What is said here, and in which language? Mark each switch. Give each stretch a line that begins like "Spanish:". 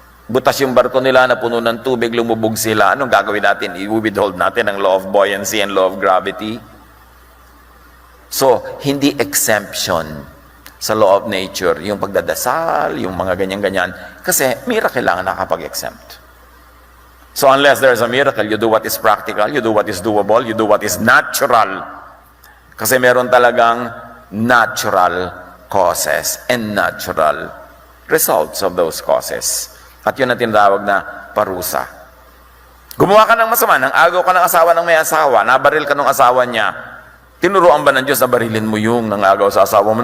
Filipino: Butas yung barko nila na puno ng tubig, lumubog sila. Anong gagawin natin? I-withhold natin ang
English: law of buoyancy and law of gravity.
Filipino: So, hindi exemption sa law of nature, yung pagdadasal, yung mga ganyan-ganyan. Kasi, miracle lang nakapag-exempt.
English: So unless there's a miracle, you do what is practical, you do what is doable, you do what is natural.
Filipino: Kasi meron talagang
English: natural causes and natural results of those causes.
Filipino: At yun ang tinatawag na parusa. Gumawa ka ng masama, nang agaw ka ng asawa ng may asawa, nabaril ka ng asawa niya, tinuruan ba ng Diyos na barilin mo yung nangagaw sa asawa mo?